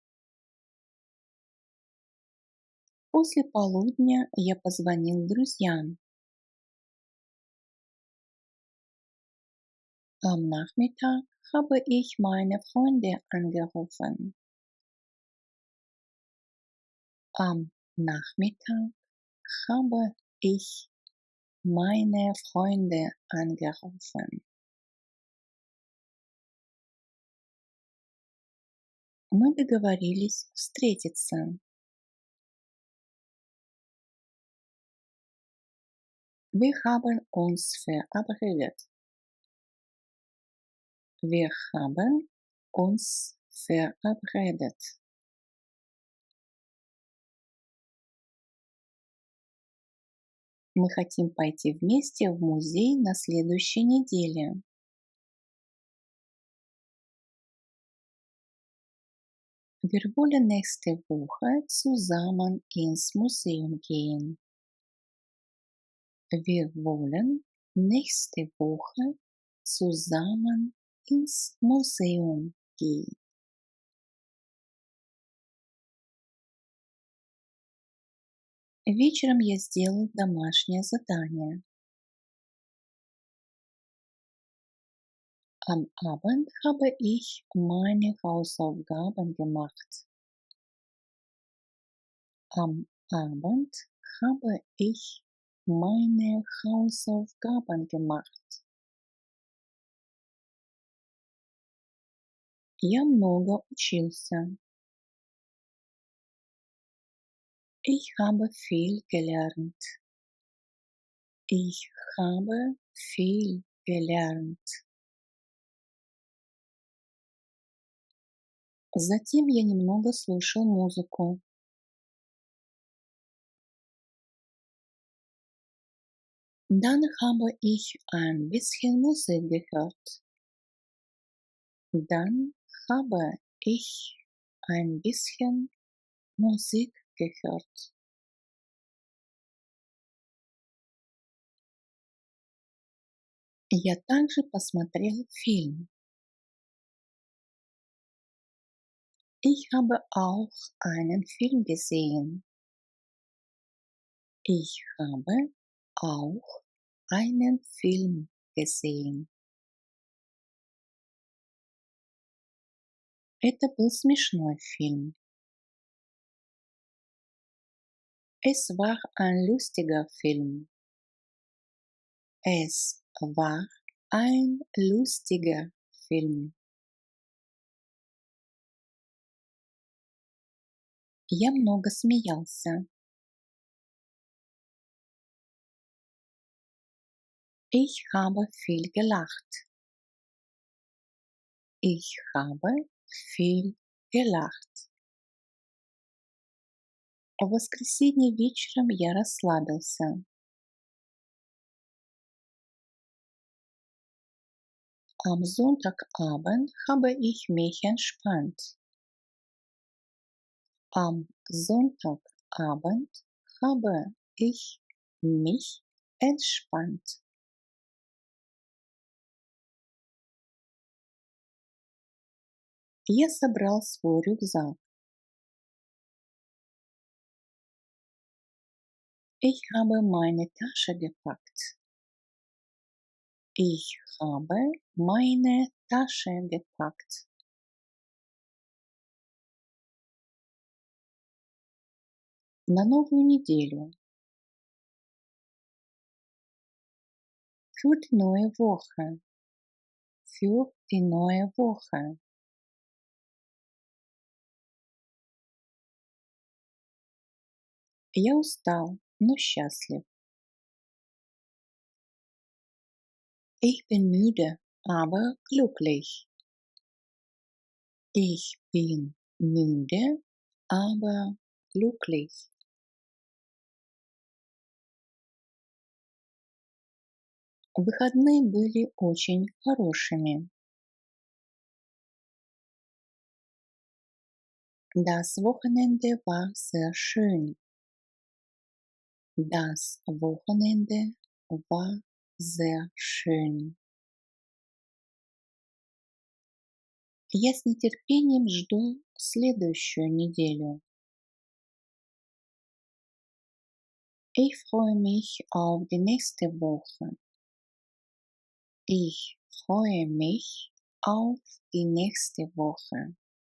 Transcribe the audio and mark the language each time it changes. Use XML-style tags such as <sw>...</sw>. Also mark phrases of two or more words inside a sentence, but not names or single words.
<ru>После полудня я позвонил друзьям.</ru> <de>Am Nachmittag habe ich meine Freunde angerufen. Am Nachmittag habe ich meine Freunde angerufen.</de> <ru>Мы договорились встретиться.</ru> <de>Wir haben uns verabredet. Wir haben uns verabredet.</de> <ru>Мы хотим пойти вместе в музей на следующей неделе.</ru> <de>Wir wollen nächste Woche zusammen ins Museum gehen. Wir wollen nächste Woche zusammen ins Museum gehen.</de> <ru>Вечером я сделал домашнее задание.</ru> <de>Am Abend habe ich meine Hausaufgaben gemacht. Am Abend habe ich meine Hausaufgaben gemacht.</de> <ru>Я много учился.</ru> <de>Ich habe viel gelernt. Ich habe viel gelernt.</de> <ru>Затем я немного слушал музыку.</ru> <de>Dann habe ich ein bisschen Musik gehört. Dann habe ich ein bisschen Musik gehört.</de> <ru>Я также посмотрел фильм.</ru> <de>Ich habe auch einen Film gesehen. Ich habe auch einen Film gesehen.</de> <ru>Это был смешной фильм.</ru> <de>Es war ein lustiger Film. Es war ein lustiger Film.</de> <ru>Я много смеялся.</ru> <de>Ich habe viel gelacht. Ich habe viel gelacht.</de> <ru>В воскресенье вечером я расслабился.</ru> <de>Am Sonntagabend habe ich mich entspannt. Am Sonntagabend habe ich mich entspannt.</de> <ru>Я собрал свой рюкзак.</ru> <de>Ich habe meine Tasche gepackt. Ich habe meine Tasche gepackt.</de> <ru>На новую неделю.</ru> <de>Für die neue Woche. Für die neue Woche.</de> <ru>Я устал, но счастлив.</ru> <de>Ich bin müde, aber glücklich. Ich bin müde, aber glücklich.</de> <ru>Выходные были очень хорошими.</ru> <de>Das Wochenende war sehr schön. Das Wochenende war sehr schön.</de> <ru>Я с нетерпением жду следующую неделю.</ru> <de>Ich freue mich auf die nächste Woche. Ich freue mich auf die nächste Woche.</de>